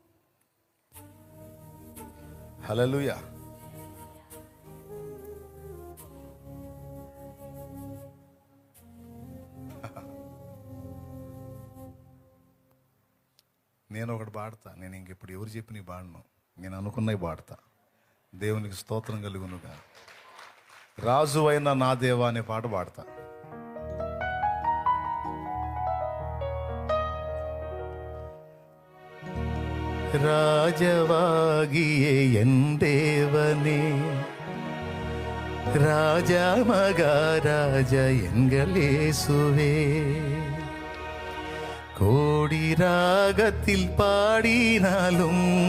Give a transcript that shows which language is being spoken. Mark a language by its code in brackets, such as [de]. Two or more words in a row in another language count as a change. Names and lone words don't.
[te] హల్లెలూయా. నేను ఒకటి పాడతా. నేను ఇంకెప్పుడు ఎవరు చెప్పి నీ పాడను, నేను అనుకున్నవి పాడతా. దేవునికి స్తోత్రం కలుగునుగా. రాజు అయిన నా దేవా అనే పాట పాడతా. [ta] ராஜவாகியே என் தேவனே, ராஜா மகாராஜா எங்கள் இயேசுவே, கோடி ராகத்தில் பாடினாலும்